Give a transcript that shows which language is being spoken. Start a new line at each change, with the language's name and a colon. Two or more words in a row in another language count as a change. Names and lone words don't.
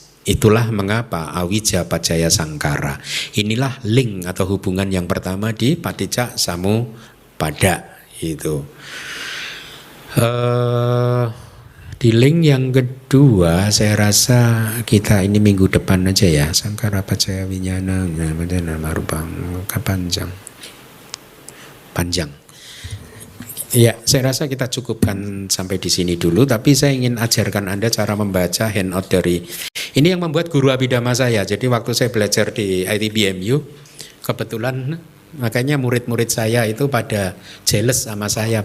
Indonesian: Itulah mengapa
Pali: awija pacaya sangkara.
Indonesian: Inilah link atau hubungan yang pertama di
Pali: paticca samuppada
Indonesian: itu. Di link yang kedua saya rasa kita ini minggu depan aja ya.
Pali: Sangkara pacaya winyana nama rupang panjang.
Indonesian: Ya, saya rasa kita cukupkan sampai di sini dulu. Tapi saya ingin ajarkan Anda cara membaca handout dari ini yang membuat guru abhidhamma saya. Jadi waktu saya belajar di ITBMU, kebetulan makanya murid-murid saya itu pada jealous sama saya.